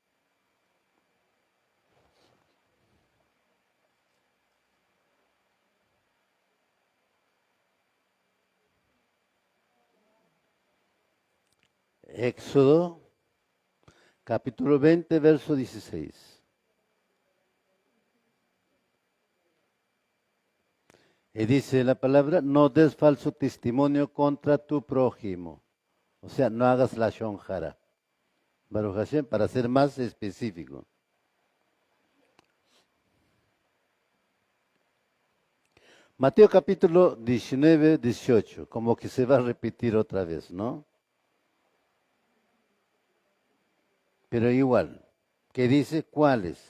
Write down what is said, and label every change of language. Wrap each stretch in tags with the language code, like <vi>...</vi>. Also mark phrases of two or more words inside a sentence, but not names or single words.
<es>Éxodo capítulo 20, verso 16. Y dice la palabra, no des falso testimonio contra tu prójimo. O sea, no hagas la shonjara.</es> <he>ברוך השם,</he> <es>para ser más específico. Mateo capítulo 19, 18, como que se va a repetir otra vez, ¿no? Pero igual, ¿qué dice? ¿Cuáles?</es>